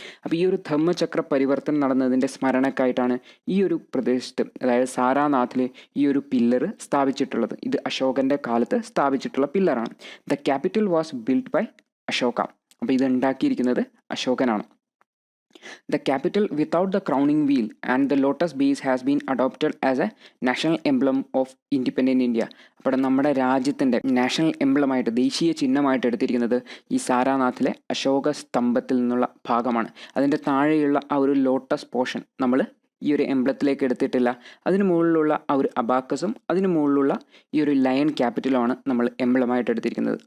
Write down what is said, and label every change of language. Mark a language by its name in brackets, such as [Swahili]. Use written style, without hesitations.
[Malayalam] അപ്പോൾ ഈ ഒരു ധർമ്മചക്ര പരിവർത്തനം നടന്നതിൻ്റെ സ്മരണക്കായിട്ടാണ് ഈ ഒരു പ്രദേശത്ത്, അതായത് സാരാനാഥിൽ ഈ ഒരു പില്ലർ സ്ഥാപിച്ചിട്ടുള്ളത്. ഇത് അശോകൻ്റെ കാലത്ത് സ്ഥാപിച്ചിട്ടുള്ള പില്ലറാണ്. [English] The capital was build by Ashoka. [Malayalam] അപ്പോൾ ഇത് ഉണ്ടാക്കിയിരിക്കുന്നത് അശോകനാണ്. [English] The capital without the crowning wheel and the lotus base has been adopted as a national emblem of independent India. [Malayalam] അപ്പോൾ നമ്മുടെ രാജ്യത്തിൻ്റെ നാഷണൽ എംബ്ലമായിട്ട്, ദേശീയ ചിഹ്നമായിട്ട് എടുത്തിരിക്കുന്നത് ഈ സാരാനാഥിലെ അശോക സ്തംഭത്തിൽ നിന്നുള്ള ഭാഗമാണ്. അതിൻ്റെ താഴെയുള്ള ആ ഒരു ലോട്ടസ് പോർഷൻ നമ്മൾ ഈ ഒരു എംബ്ലത്തിലേക്ക് എടുത്തിട്ടില്ല. അതിന് മുകളിലുള്ള ആ ഒരു അബാക്കസും അതിന് മുകളിലുള്ള ഈ ഒരു ലയൺ ക്യാപിറ്റലുമാണ് നമ്മൾ എംബ്ലമായിട്ട് എടുത്തിരിക്കുന്നത്.